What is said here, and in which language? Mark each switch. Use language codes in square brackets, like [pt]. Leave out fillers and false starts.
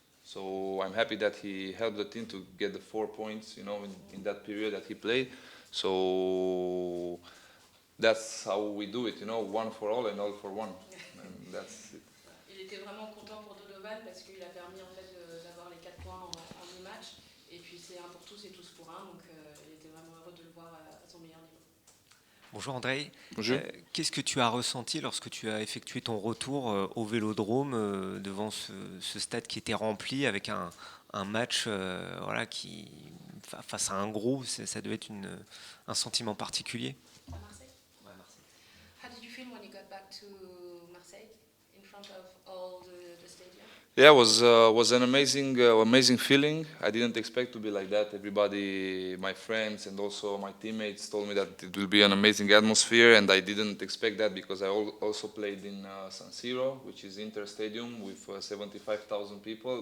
[en] So I'm happy that he helped the team to get the 4 points, you know, in that period that he played. So that's how we do it, you know, one for all and all for one. And that's it. [fr] Il était vraiment content pour Donovan parce qu'il a permis en fait d'avoir les 4 points en 10 matchs. Et puis c'est un pour tous et tous pour un. Donc il était vraiment heureux de le voir à son meilleur niveau. Bonjour André. Bonjour. Qu'est-ce que tu as ressenti lorsque tu as effectué ton retour au Vélodrome devant ce stade qui était rempli avec un match voilà, face à un gros, ça devait être un sentiment particulier? À Marseille? Ouais, Marseille. [en] How did you feel when you got back to Marseille in front of all the stadium? Yeah, it was an amazing feeling. I didn't expect to be like that. Everybody, my friends and also my teammates told me that it will be an amazing atmosphere, and I didn't expect that because I also played in San Siro, which is Inter Stadium with 75,000 people.